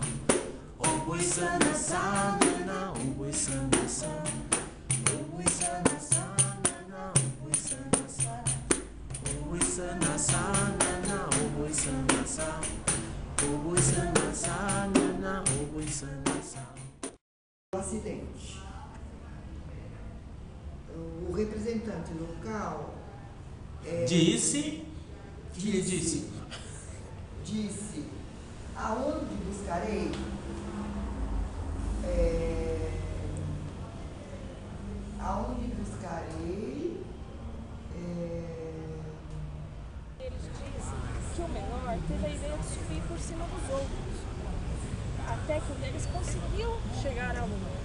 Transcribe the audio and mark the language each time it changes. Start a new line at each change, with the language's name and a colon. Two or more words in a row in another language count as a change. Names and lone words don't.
Portuguese: Oi sana sana, oi sana sam. Oi sana sana, oi sana sam. Oi sana sana, oi sana sam. Oi sana sana, oi sana sam. Acidente. O representante local disse, aonde buscarei Eles dizem que o menor teve a ideia de subir por cima dos outros, até que um deles conseguiu chegar à lua.